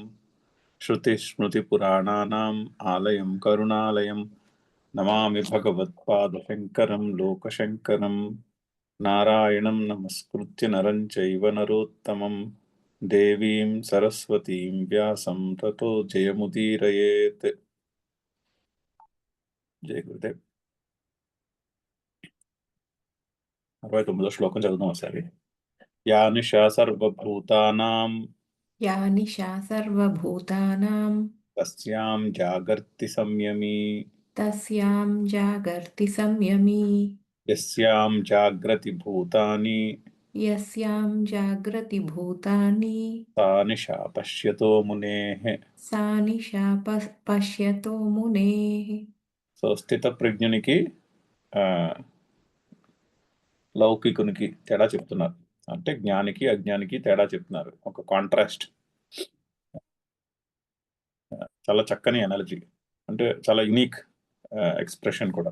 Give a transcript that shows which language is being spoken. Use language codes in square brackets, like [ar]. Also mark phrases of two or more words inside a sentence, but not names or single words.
[sa] श्रुतिस्मृतिपुराणानाम् आलयं करुणालयं नमामि भगवत्पादशङ्करं लोकशङ्करं। नारायणं नमस्कृत्य नरं चैव नरोत्तमं देवीं सरस्वतीं व्यासं ततो जयमुदीरयेत्। जय गुरुदेव। [te] 69వ శ్లోకం చదువుదాం ఒకసారి. [sa] या निशा सर्वभूतानां या निशा सर्वभूतानां तस्यां जागर्ति संयमी तस्यां जागर्ति संयमी यस्यां जाग्रति भूतानि यस्यां जागृति भूतानि सा निशा पश्यतो मुनेः. सा निशा पश्यतो मुनेः। [te] సో స్థిత ప్రజ్ఞునికి లౌకికునికి తేడా చెప్తున్నారు. అంటే జ్ఞానికి అజ్ఞానికి తేడా చెప్తున్నారు. ఒక కాంట్రాస్ట్. చాలా చక్కని ఎనాలజీ, అంటే చాలా [en] unique expression [te] కూడా.